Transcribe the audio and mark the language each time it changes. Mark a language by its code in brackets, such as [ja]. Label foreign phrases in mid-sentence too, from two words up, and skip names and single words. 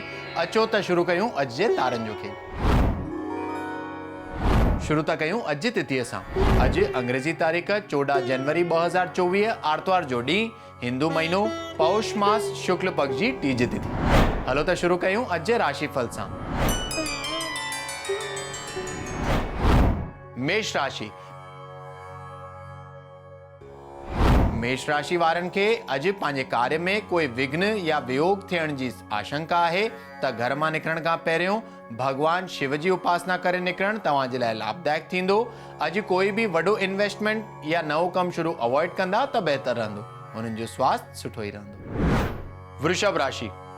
[sd] अचो त शुरू कयूं अॼु जे तारनि जो खेल। शुरू था कयूं अॼु जी तिथीअ सां। अॼु अंग्रेजी तारीख़ 14 जनवरी 2024 आर्तवार जो ॾींहुं, हिंदू महीनो पौष मास शुक्ल पक्ष जी टीज तिथि। हलो त शुरू कयूं अॼु जे राशिफल सां। मेष राशि। मेष राशि वारनि खे अॼु पंहिंजे कार्य में कोई विघ्न या वियोग थियण जी आशंका आहे त घर मां निकिरण खां पहिरियों भगवान शिव जी उपासना करे निकिरण तव्हां जे लाइ लाभदायक थींदो। अॼु कोई बि वॾो इन्वेस्टमेंट या नओं कमु शुरू अवॉइड कंदा त बहितर रहंदो। हुननि जो स्वास्थ्य सुठो ई रहंदो। वृषभ राशि।